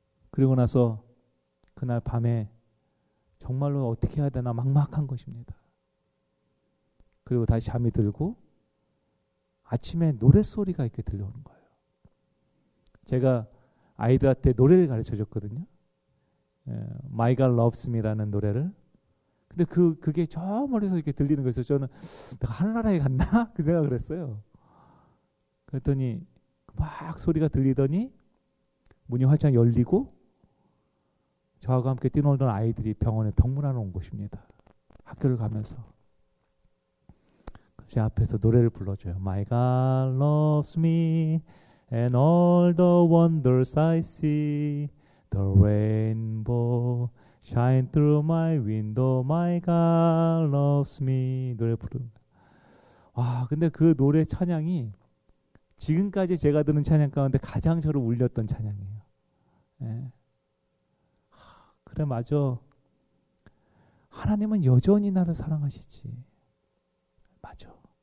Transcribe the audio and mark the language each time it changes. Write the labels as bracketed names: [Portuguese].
[Korean] 그리고 나서 그날 밤에 정말로 어떻게 해야 되나 막막한 것입니다. 그리고 다시 잠이 들고 아침에 노랫소리가 이렇게 들려오는 거예요. 제가 아이들한테 노래를 가르쳐 줬거든요. My God Loves Me라는 노래를. 근데 그게 저 멀리서 이렇게 들리는 거예요. 저는 내가 하늘나라에 갔나? 그 생각을 했어요. 그랬더니 막 소리가 들리더니 문이 활짝 열리고 저하고 함께 뛰놀던 아이들이 병원에 병문안에 온 것입니다. 학교를 가면서. 제 앞에서 노래를 불러줘요. [English] My God loves me and all the wonders I see. The rainbow shine through my window. My God loves me. [Korean] 노래 부르는 거예요. 와, 근데 그 노래 찬양이 지금까지 제가 듣는 찬양 가운데 가장 저를 울렸던 찬양이에요. 네. 그래, 맞아. 하나님은 여전히 나를 사랑하시지. 맞아.